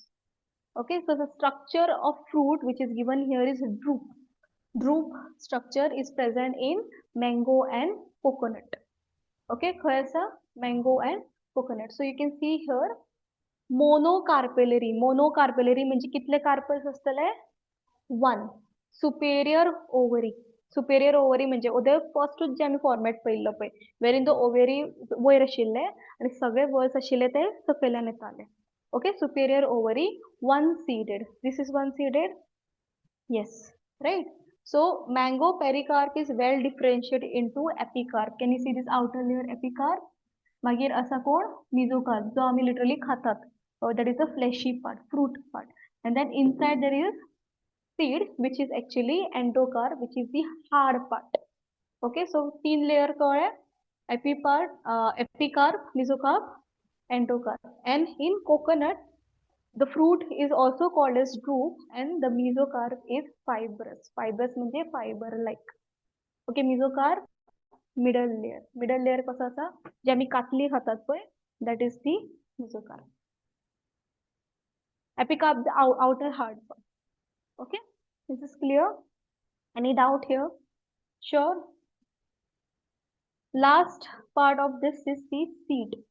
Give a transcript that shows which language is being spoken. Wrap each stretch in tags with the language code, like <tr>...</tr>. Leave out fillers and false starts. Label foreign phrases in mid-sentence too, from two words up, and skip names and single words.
<en>Okay, so the structure of fruit which is given here is drupe. Drupe structure is present in mango and coconut. Okay, mango and coconut. So you can see here monocarpellary.</en> <kok>Monocarpellary म्हणजे कितले कार्पल्स असतले?</kok> <en>One. Superior ovary. Superior ovary</en> <kok>म्हणजे ओदे फर्स्टच जे आम्ही फॉर्मॅट पळयल्लो पळय</kok> <en>wherein the ovary</en> <kok>वयर आशिल्ले आणि सगळे वर्स आशिल्ले ते सकयल्यान येताले.</kok> <en>Okay, superior ovary, one seeded. This is one seeded. Yes, right. So mango pericarp is well differentiated into epicarp. Can you see this outer layer epicarp?</en> <kok>मागीर असा कोण mesocarp जो आम्ही literally खातात.</kok> <en>That is the fleshy part, fruit part. And then inside there is seed which is actually endocarp which is the hard part. Okay, so तीन layer कळ्ळे epicarp, mesocarp, endocarp. And in coconut the fruit is also called as drupe and the mesocarp is fibrous. Fibrous म्हणजे fiber like. Okay, mesocarp middle layer. Middle layer</en> <kok>कसं असा जे आम्ही कातली खातात पळय</kok> <en>that is the mesocarp. Epicarp the outer hard part. Okay, this is clear. Any doubt here? Sure. Last part of this is the seed.</en>